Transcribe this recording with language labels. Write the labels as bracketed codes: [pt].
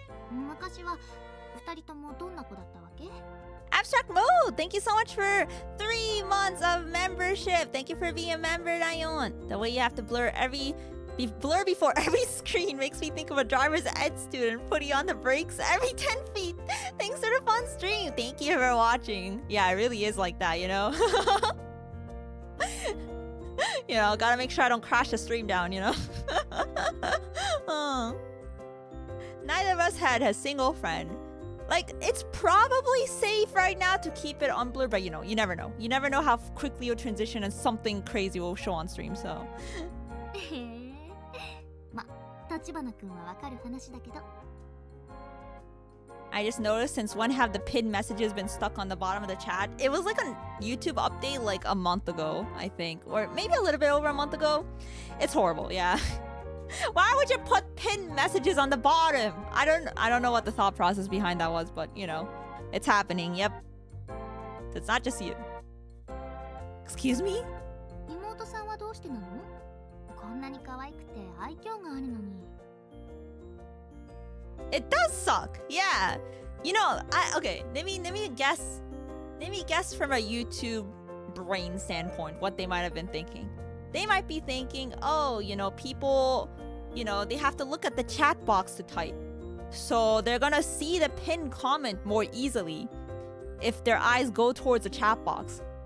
[ja] 昔は二人ともどんな子だったわけ？ [en] Abstract Mode, thank you so much for 3 months of membership. Thank you for being a member, dayon. The way you have to blur before every screen makes me think of a driver's ed student putting on the brakes every 10 feet. Thanks for the fun stream. Thank you for watching. Yeah, it really is like that, you know? You know, gotta make sure I don't crash the stream down, you know? Neither of us had a single friend. Like, it's probably safe right now to keep it unblurred, but you know, you never know. You never know how quickly you'll transition and something crazy will show on stream, so. [ja] へえ。ま、立花くんはわかる話だけど。 [en] I just noticed since one have the pinned messages been stuck on the bottom of the chat. It was like a YouTube update like a month ago, I think. Or maybe a little bit over a month ago. It's horrible, yeah. Why would you put pinned messages on the bottom? I don't know what the thought process behind that was, but you know, it's happening. Yep. It's not just you. Excuse me? [ja] 妹さんはどうしてなの？こんなに可愛くて愛嬌があるのに。 [en] It does suck. Yeah. You know, okay, let me guess. Let me guess from a YouTube brain standpoint what they might have been thinking. They might be thinking, oh, you know, people, you know, they have to look at the chat box to type. So they're gonna see the pinned comment more easily if their eyes go towards the chat box.